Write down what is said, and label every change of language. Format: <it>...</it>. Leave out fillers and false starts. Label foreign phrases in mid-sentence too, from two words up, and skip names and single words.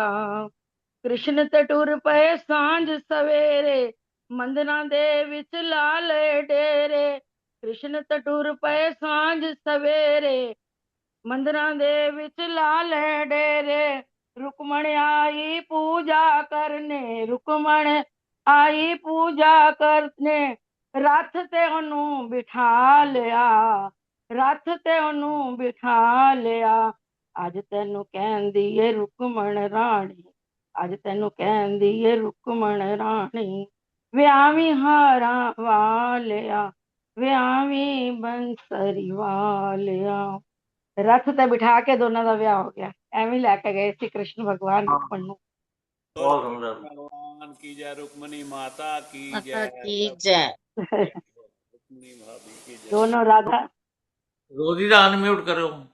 <pa>ਕ੍ਰਿਸ਼ਨ ਤੇ ਟੁਰ ਪਏ ਸਾਂਝ ਸਵੇਰੇ, ਮੰਦਨਾ ਦੇ ਵਿਚ ਲਾ ਲਏ ਡੇਰੇ, ਕ੍ਰਿਸ਼ਨ ਤੇ ਟੁਰ ਪਏ ਸਾਂਝ ਸਵੇਰੇ, ਮੰਦਰਾਂ ਦੇ ਵਿਚ ਲਾ ਲੇ ਡੇਰੇ, ਰੁਕਮਣ ਆਈ ਪੂਜਾ ਕਰਨੇ, ਰੁਕਮਣ ਆਈ ਪੂਜਾ ਕਰਨੇ, ਰਥ ਤੇ ਓਨੂ ਬਿਠਾ ਲਿਆ, ਰਥ ਤੇ ਓਨੂ ਬਿਠਾ ਲਿਆ, ਅੱਜ ਤੈਨੂੰ ਕਹਿੰਦੀ ਏ ਰੁਕਮਣ ਰਾਣੀ, ਅੱਜ ਤੈਨੂੰ ਕਹਿੰਦੀ ਏ ਰੁਕਮਣ ਰਾਣੀ, ਵਿਆਹਵੀਂ ਹਾਰਾਂ ਵਾਲਿਆ, ਵਿਆਹਵੀਂ ਬੰਸਰੀ ਵਾਲਿਆ। ਰਥ ਤੇ ਬਿਠਾ ਕੇ ਦੋਨੋਂ ਕਾ ਵਿਆਹ ਹੋ ਗਿਆ। ਏਵੇਂ ਲੈ ਕੇ ਗਏ ਥੇ ਕ੍ਰਿਸ਼ਨ ਭਗਵਾਨ ਰੁਕਮਣ ਨੂ।</pa> <hi>बहुत सुंदर। भगवान की जय, रुक्मणी माता की माता जय, की जय। रुक्मणी भाभी की जय। दोनों राधा रोजी का अनम्यूट करो।</hi>